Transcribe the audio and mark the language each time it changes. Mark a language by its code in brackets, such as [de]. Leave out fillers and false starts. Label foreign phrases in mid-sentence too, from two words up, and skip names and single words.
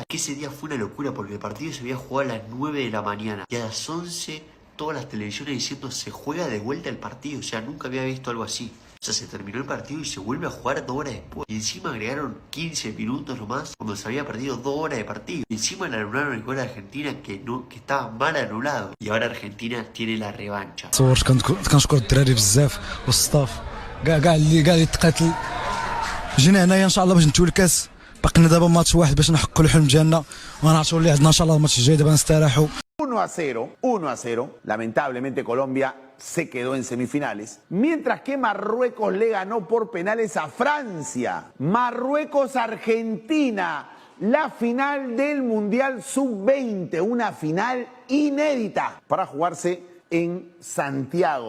[es] Que ese día fue una locura porque el partido se había jugado a las 9 de la mañana y a las 11 todas las televisiones diciendo se juega de vuelta el partido. O sea, nunca había visto algo así. O sea, se terminó el partido y se vuelve a jugar 2 horas después. Y encima agregaron 15 minutos nomás cuando se había perdido 2 horas de partido. Y encima le anularon el gol a Argentina que estaba mal anulado. Y ahora Argentina tiene la revancha. [ar] كنشكر الدراري بزاف والصاف كاع اللي تقاتل. جينا هنايا ان شاء الله باش نتو الكاس. باقي لنا دابا ماتش واحد باش نحققوا الحلم ديالنا، ونعرفوا اللي عندنا ان شاء الله الماتش الجاي دابا نستراحوا. 1-0. [es] Lamentablemente Colombia se quedó en semifinales, mientras que Marruecos le ganó por penales a Francia. Marruecos-Argentina, la final del Mundial Sub-20, una final inédita para jugarse en Santiago.